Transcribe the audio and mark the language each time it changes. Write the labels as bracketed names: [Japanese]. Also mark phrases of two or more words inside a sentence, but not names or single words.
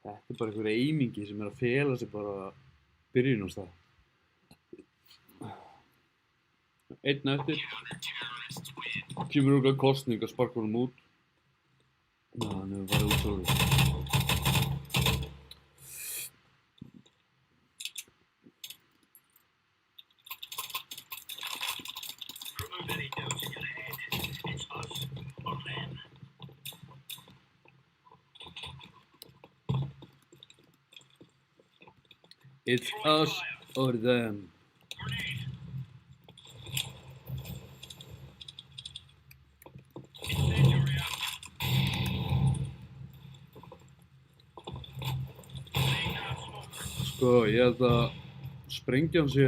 [Icelandic] Þetta bara einhver eimingi sem að fela sig bara byrjunarstað. Einn eftir. Kemur okkur kostning að sparka honum út. Hann hefur farið út sjálfur. [English] Remove any doubts in your head. It's us or them. It's us or them. Grenade. Incendiary out. Laying down smoke. [Icelandic] Sko, ég held að sprengjan sé...